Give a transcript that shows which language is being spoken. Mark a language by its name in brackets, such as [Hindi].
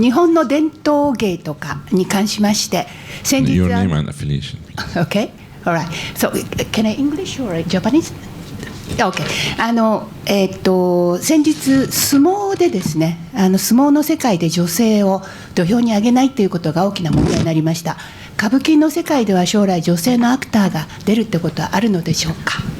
[Japanese] 日本の伝統芸とかに関しまして、先日 [English] Your name and affiliation. Okay, all right. So, can I English or Japanese? Okay. [Japanese] 先日相撲でですね、相撲の世界で女性を土俵に上げないということが大きな問題になりました。歌舞伎の世界では将来女性のアクターが出るってことはあるのでしょうか。